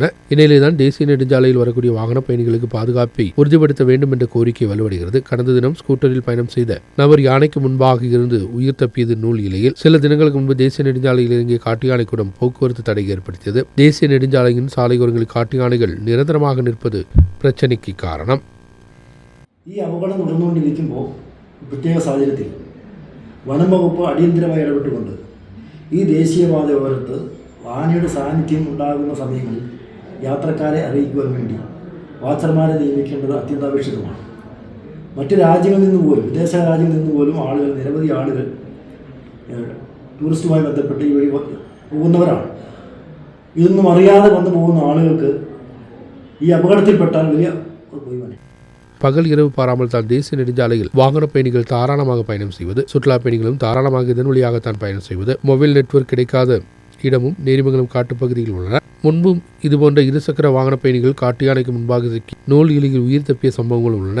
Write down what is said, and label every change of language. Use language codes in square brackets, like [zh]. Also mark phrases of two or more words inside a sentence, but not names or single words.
[ta] இந்நிலையில்தான் தேசிய நெடுஞ்சாலையில் வரக்கூடிய வாகன பயணிகளுக்கு பாதுகாப்பை உறுதிப்படுத்த வேண்டும் என்ற கோரிக்கை வலுவடைகிறது. கடந்த தினம் ஸ்கூட்டரில் பயணம் செய்த நபர் யானைக்கு முன்பாக இருந்து உயிர் தப்பியது நூல் இலையில். சில தினங்களுக்கு முன்பு தேசிய நெடுஞ்சாலையில் இறங்கிய காட்டு யானை கூட்டம் போக்குவரத்து தடை ஏற்படுத்தியது. தேசிய நெடுஞ்சாலையின் சாலையோரங்களில் காட்டு யானைகள் நிரந்தரமாக நிற்பது பிரச்சனைக்கு காரணம். [ml] ഈ അപകടം നടന്നുകൊണ്ടിരിക്കുമ്പോൾ പ്രത്യേക സാഹചര്യത്തിൽ വനം വകുപ്പ് അടിയന്തരമായി ഇടപെട്ടുകൊണ്ട് ഈ ദേശീയപാത ഓരത്ത് ആനയുടെ സാന്നിധ്യം ഉണ്ടാകുന്ന സമയങ്ങളിൽ യാത്രക്കാരെ അറിയിക്കുവാൻ വേണ്ടി വാച്ചർമാരെ നിയമിക്കേണ്ടത് അത്യന്താപേക്ഷിതമാണ്. മറ്റ് രാജ്യങ്ങളിൽ നിന്ന് പോലും വിദേശ രാജ്യങ്ങളിൽ നിന്ന് പോലും ആളുകൾ നിരവധി ആളുകൾ ടൂറിസ്റ്റുമായി ബന്ധപ്പെട്ട് ഈ വഴി പോകുന്നവരാണ്. ഇതൊന്നും അറിയാതെ വന്നു പോകുന്ന ആളുകൾക്ക് ഈ അപകടത്തിൽപ്പെട്ടാൽ വലിയ കുഴപ്പമാണ്. [ta] பகல் இரவு பாராமல் தான் தேசிய நெடுஞ்சாலையில் வாகன பயணிகள் தாராளமாக பயணம் செய்வது, சுற்றுலா பயணிகளும் தாராளமாக இதன் வழியாகத்தான் பயணம் செய்வது, [en] mobile network [ta] கிடைக்காத இடமும் நேரிமங்கலம் காட்டுப்பகுதியில் உள்ளன. முன்பும் இதுபோன்ற இருசக்கர வாகன பயணிகள் காட்டு யானைக்கு முன்பாக சிக்கி நூல் இலையில் உயிர் தப்பிய சம்பவங்கள் உள்ளன.